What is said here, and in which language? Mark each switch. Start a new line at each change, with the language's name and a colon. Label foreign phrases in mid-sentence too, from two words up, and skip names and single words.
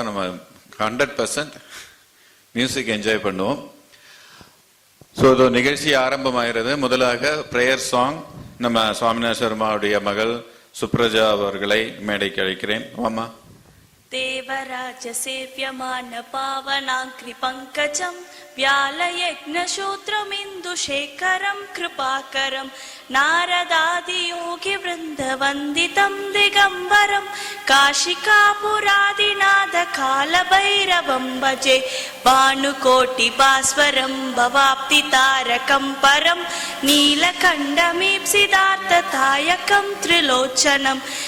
Tamil: நம்ம 100%
English: music enjoy
Tamil: பண்ணுவோம். ஸோ இதோ நிகழ்ச்சி ஆரம்பமாகிறது. முதலாக
English: prayer song
Tamil: நம்ம சுவாமிநாத சர்மாவுடைய மகள் சுப்ரஜா அவர்களை மேடைக்கு அழைக்கிறேன். வாமா.
Sanskrit: देवराज सेव्यमान पावनाङ्घ्रि पङ्कजम् व्यालयज्ञशूत्रमिन्दु शेखरं कृपाकरं नारदादियोगि वृन्दवन्दितं दिगम्बरं काशिकापुरादिनाथ कालभैरवं भजे भानुकोटिभास्वरं भवाप्तितारकं परं नीलकण्ठमीप्सितार्थदायकं त्रिलोचनं